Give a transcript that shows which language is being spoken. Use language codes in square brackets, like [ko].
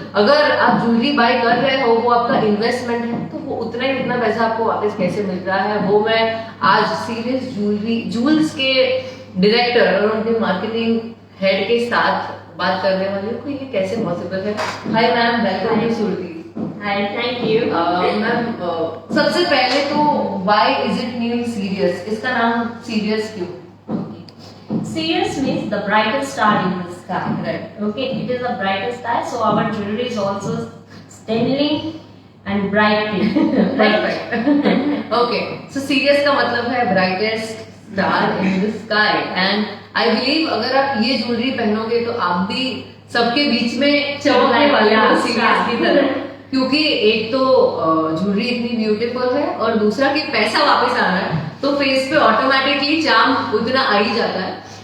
[hi] अगर आप jewellery bye कर रहे हो वो आपका इन्वेस्टमेंट है तो वो उतना पैसा आपको वापस कैसे मिल रहा है वो मैं आज सीरियस ज्वेल्स के डायरेक्टर और उनके मार्केटिंग हेड के साथ बात करने वाली हूँ कि ये कैसे पॉसिबल है. [en] Hi ma'am, welcome to Surti. Hi, thank you. Ma'am [hi] सबसे पहले तो [en] Why is it name serious. [hi] इसका नाम सीरियस क्यों? [en] Sirius means the brightest star in the sky. Right. Okay, it is the brightest star, so our jewelry is also steadily and brightly. Perfect. Okay, so [hi] Sirius का मतलब है [en] brightest star in the sky and I believe [hi] अगर आप ये jewellery पहनोगे तो आप भी सबके बीच में चमकने वाले हो सीरियस की तरह. क्योंकि एक तो ज्वेलरी इतनी ब्यूटीफुल है और दूसरा कि पैसा वापस आ रहा है तो फेस पे ऑटोमेटिकली चार्म उतना आ ही जाता है.